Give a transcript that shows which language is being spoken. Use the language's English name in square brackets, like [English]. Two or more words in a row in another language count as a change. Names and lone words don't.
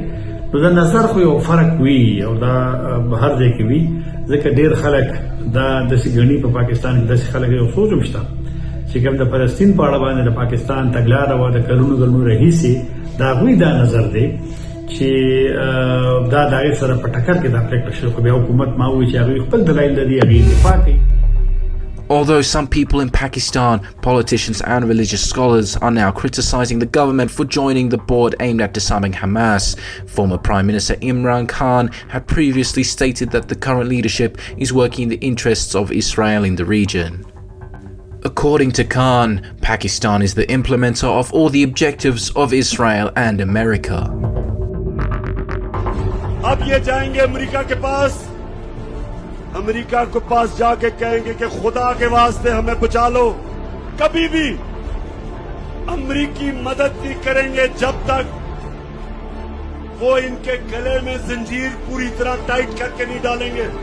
[Pashto] نو د نظر خو یو فرق وي او دا هر ځای کې وي، ځکه ډېر خلک دا داسې ګڼي په پاکستان کې داسې خلک یو سوچ هم شته چې کوم د فلسطین په اړه باندې د پاکستان تګلاره وه د کلونو راهیسې د هغوی دا نظر دی چې دا د هغې سره په ټکر کې دا پرېکړه شوې. خو بیا حکومت ما ووایي چې هغوی خپل دلایل لري، هغې دفاع کوي. [English] Although some people in Pakistan, politicians and religious scholars, are now criticizing the government for joining the board aimed at disarming Hamas, former Prime Minister Imran Khan had previously stated that the current leadership is working in the interests of Israel in the region. According to Khan, Pakistan is the implementer of all the objectives of Israel and America. [Urdu] اب یہ جائیں گے امریکہ کے پاس، امریکہ کے پاس جا کے کہیں گے کہ خدا کے واسطے ہمیں بچا لو. کبھی بھی امریکی مدد نہیں کریں گے جب تک وہ ان کے گلے میں زنجیر پوری طرح ٹائٹ کر کے نہیں ڈالیں گے.